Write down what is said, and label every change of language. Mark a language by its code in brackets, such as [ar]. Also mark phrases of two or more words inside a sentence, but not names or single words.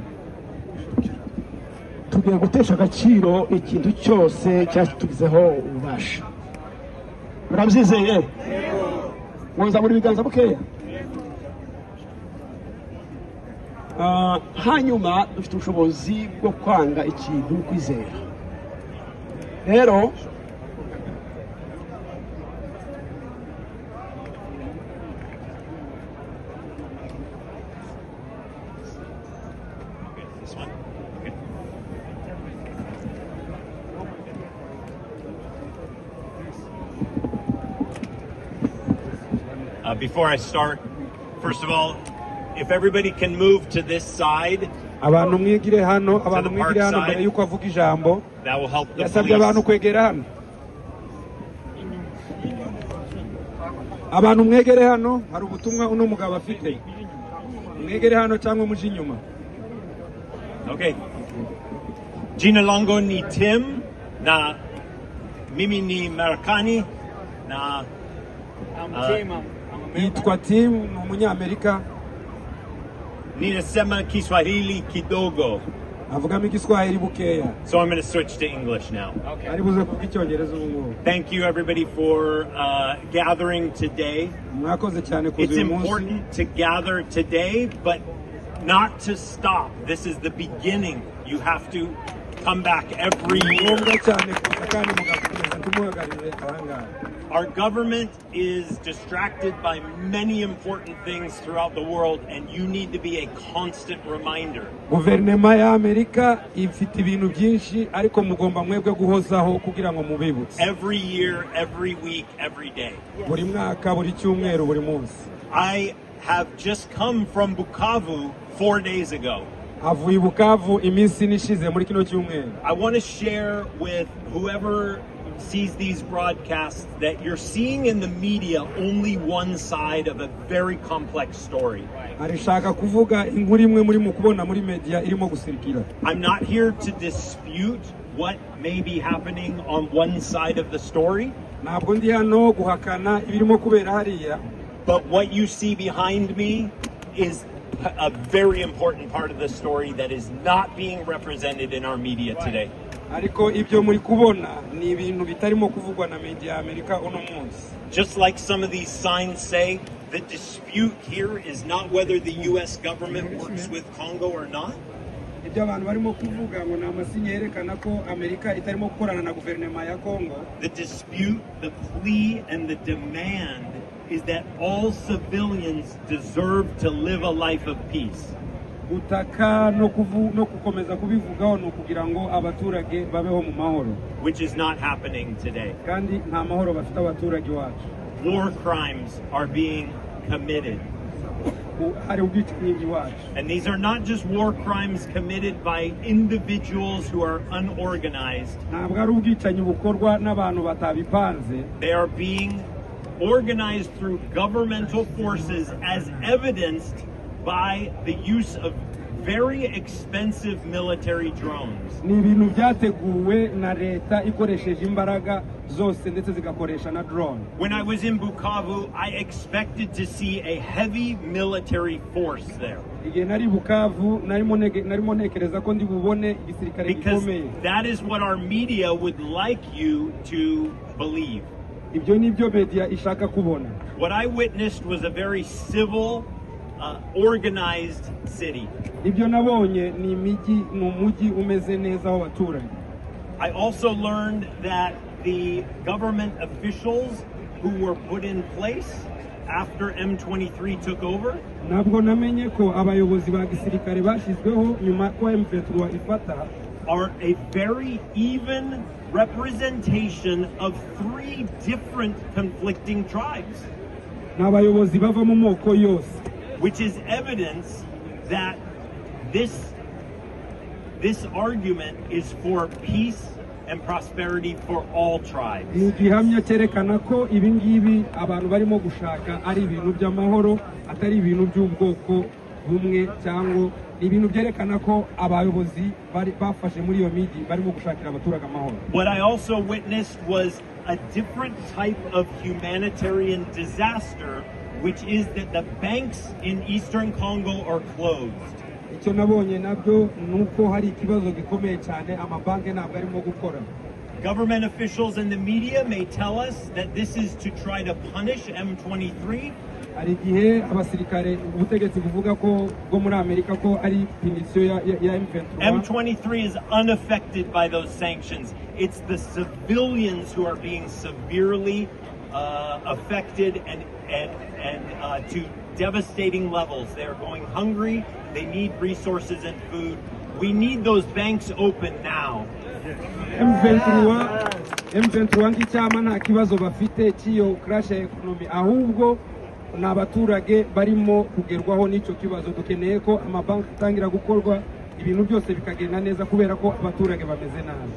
[rw] Tugiye gutesha agaciro ikintu cyose cyatugizeho ububasha. Murabyizeye? Mwoza muri biganza bukeya. Hanyuma dufite ubushobozi bwo kwanga ikintu kwizera. Rero [en] before I start, first of all, if everybody can move to this side, [rw] abantu mwigire hano mbere yuko avuga ijambo. [en] That will help the [rw] yasabye abantu kwegera hano. Abantu mwegere hano, hari ubutumwa uno mugabo afite. Mwegere hano cyangwa muje inyuma. Okay. [sw] Jina langu ni Tim na mimi ni Marekani na [rw] yitwa Tim, ni umunyamerika. [sw] Ninasema Kiswahili kidogo. [rw] Avugamo Igiswahili bukeya. [en] So I'm going to switch to English now. [rw] Ari buze kuvuga Icyongereza ubu ngubu. [en] Thank you everybody for gathering today. [rw] Mwakoze cyane kuza [en] It's [rw] uyu munsi. [en] important to gather today, but not to stop. This is the beginning. You have to come back every year. Our government is distracted by many important things throughout the world, and you need to be a constant reminder. [rw] Guverinoma ya Amerika ifite ibintu byinshi ariko mugomba mwebwe guhozaho kugira ngo mubibutse. [en] Every year, every week, every day. [rw] Buri mwaka, buri cyumweru, buri munsi. [en] I have just come from Bukavu 4 days ago. [rw] Avuye Bukavu iminsi nishize muri kino cyumweru. [en] I want to share with whoever sees these broadcasts that you're seeing in the media only one side of a very complex story. [rw] arishaka kuvuga inkuru imwe muri mukubona muri media irimo gusirikira. [en] I'm not here to dispute what may be happening on one side of the story. [rw] Ntabwo ndi hano guhakana ibirimo kubera hariya. [en] But what you see behind me is a very important part of the story that is not being represented in our media today. [rw] Ariko ibyo muri kubona ni ibintu bitarimo kuvugwa na media Amerika uno munsi. [en] Just like some of these signs say, the dispute here is not whether the US government works with Congo or not. [rw] Ibyo abantu barimo kuvuga ngo namasinye yerekana ko Amerika itarimo gukorana na guverinoma ya Congo. [en] The dispute, the plea and the demand is that all civilians deserve to live a life of peace. [rw] Gutaka no kukomeza kubivugaho no kugira ngo abaturage babeho mu mahoro. [en] Which is not happening today. [rw] Kandi nta mahoro bafite abaturage wacu. [en] War crimes are being committed. And these are not just war crimes committed by individuals who are unorganized. They are being organized through governmental forces as evidenced by the use of very expensive military drones. [rw] Ni byateguwe na leta ikoresheje imbaraga zose ndetse zigakoresha na drone. [en] When I was in Bukavu, I expected to see a heavy military force there. [rw] Igihe nari Bukavu narimo nekereza ko ndi bubone igisirikare gikomeye. [en] Because that is what our media would like you to believe. [rw] Ibyo nibyo media ishaka kubona. [en] What I witnessed was a very civil organized city. [rw] Ibyo nabonye ni umujyi umeze neza w'abaturage. [en] I also learned that the government officials who were put in place after M23 took over [rw] nabwo namenye ko abayobozi ba gisirikare bashizweho nyuma ko M23 ifata [en] are a very even representation of 3 different conflicting tribes. [rw] N'abayobozi bava mu moko yose. [en] Which is evidence that this argument is for peace and prosperity for all tribes. [rw] Ni gihamya cyerekana ko ibingibi abantu barimo gushaka ari ibintu by'amahoro atari ibintu by'ubwoko bumwe cyangwa ibintu byerekana ko abayobozi bafashe muri iyo migi barimo gushakira abaturage amahoro. [en] What I also witnessed was a different type of humanitarian disaster, which is that the banks in Eastern Congo are closed. [rw] Icyo nabonye nabyo nuko hari ikibazo gikomeye cyane amabanki ntabwo arimo gukora. [en] Government officials and the media may tell us that this is to try to punish M23. [rw] Hari igihe abasirikare ubutegetsi buvuga ko bwo muri Amerika ko ari punisiyo ya M23. [en] M23 is unaffected by those sanctions. It's the civilians who are being severely affected and to devastating levels. They're going hungry. They need resources and food. We need those banks open now. [rw] M23 nkicyama nta kibazo bafite cy'iyo crash ya economy ahubwo n'abaturage barimo kugerwaho n'icyo kibazo. Dukeneye ko amabanki atangira gukorwa ibintu byose bikagenda neza kubera ko abaturage bameze nabi.